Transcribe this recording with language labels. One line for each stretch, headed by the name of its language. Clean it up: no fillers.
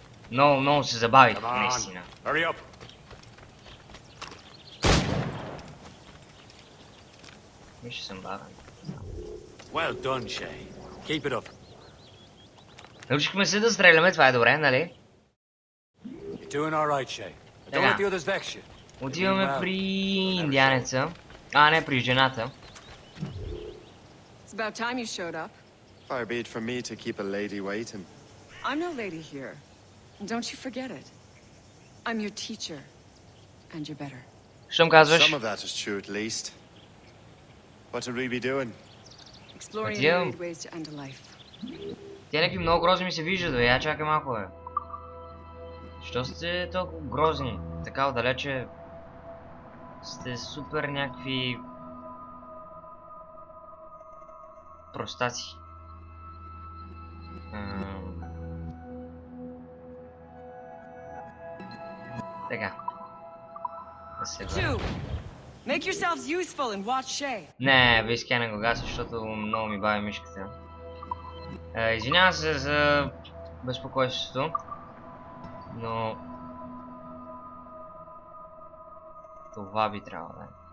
Bulgarian: Много се забавих, наистина. Виж, съм бавен.
English: Well done, Shay. Keep it up.
Bulgarian: Научихме се да стреляме, това е добре, нали?
English: You're doing all right, Shay. Don't let the others vex you.
Bulgarian: Отиваме при индианеца. Не, при жената.
English: It's about time you showed up. Far be it from me to keep a lady waiting. I'm no lady here. Don't you forget it. I'm your teacher. And you're better.
Bulgarian: Щом казваш?
English: Some of that is true at least. What would we be doing? Exploring myriad ways to end a life.
Bulgarian: Те някакви много грозни ми се виждат, бе. Я чакай малко, бе. Що сте толкова грозни? Така отдалече сте супер някакви простаци. Така.
English: Make yourselves useful and watch Shay.
Bulgarian: Не, виски не го гася, защото много ми бави мишката. Извинявам се за безпокойството, но това би трябвало да е.